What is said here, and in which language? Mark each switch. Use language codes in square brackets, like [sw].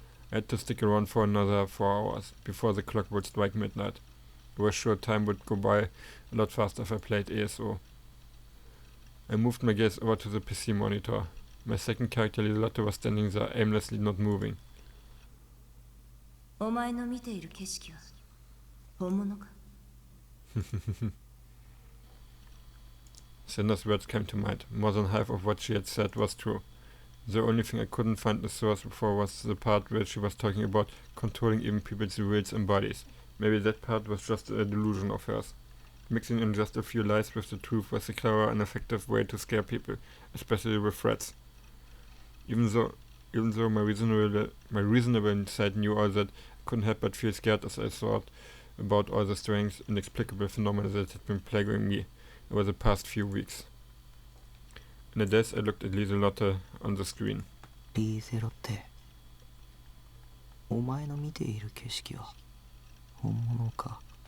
[en] I had to stick around for another 4 hours, before the clock would strike midnight. I was sure time would go by a lot faster if I played ESO. I moved my gaze over to the PC monitor. My second character, Liselotte, was standing there, aimlessly not moving. [ja] お前の見ている景色は本物か? [en] Cinder's words came to mind. More than half of what she had said was true. The only thing I couldn't find the source for was the part where she was talking about controlling even people's wills and bodies. Maybe that part was just a delusion of hers. Mixing in just a few lies with the truth was a clever and effective way to scare people, especially with threats. Even though my reasonable side knew all that, I couldn't help but feel scared as I thought about all the strange, inexplicable phenomena that had been plaguing me over the past few weeks. In a daze, I looked at Liselotte on the screen. [ja] リーゼロってお前の見ている景色は本物か?